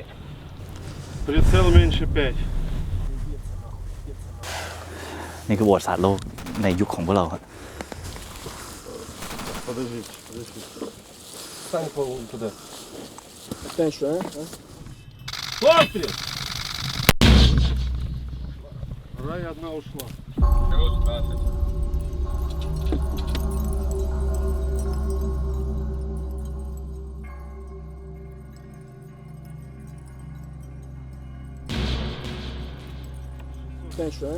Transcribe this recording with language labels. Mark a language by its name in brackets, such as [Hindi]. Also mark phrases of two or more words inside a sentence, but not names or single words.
[Russian] Прицел меньше 5. [Thai] นี่คือประวัติศาสตร์โลกในยุคของพวกเราครับ [Russian] Подождите. Стань туда. Дальше, а? Смотри! Рай одна ушла. Дальше, а?